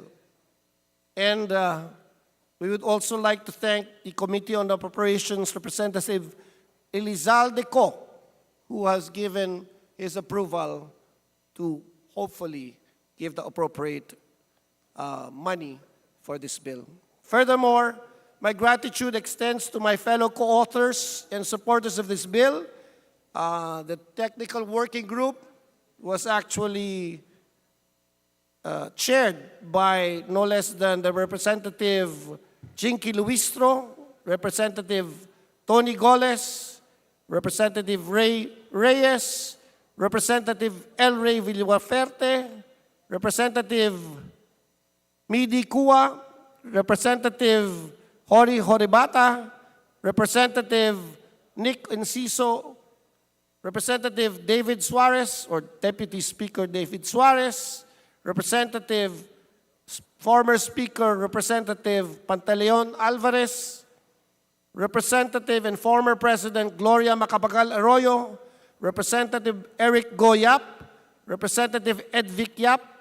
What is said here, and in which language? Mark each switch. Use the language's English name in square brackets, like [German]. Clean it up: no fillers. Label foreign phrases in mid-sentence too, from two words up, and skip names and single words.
[English] And we would also like to thank the Committee on Appropriations Representative Elizalde Co, who has given his approval to hopefully give the appropriate money for this bill. Furthermore, my gratitude extends to my fellow co-authors and supporters of this bill. The technical working group was actually chaired by no less than the Representative Jinky Luistro, Representative Tony Goles, Representative Ray Reyes, Representative El Rey Villafuerte, Representative Midi Kua, Representative Hori Horibata, Representative Nick Enciso, Representative David Suarez, or Deputy Speaker David Suarez, Representative, former Speaker Representative Pantaleon Alvarez, Representative and former President Gloria Macapagal Arroyo, Representative Eric Go Yap, Representative Ed Vic Yap,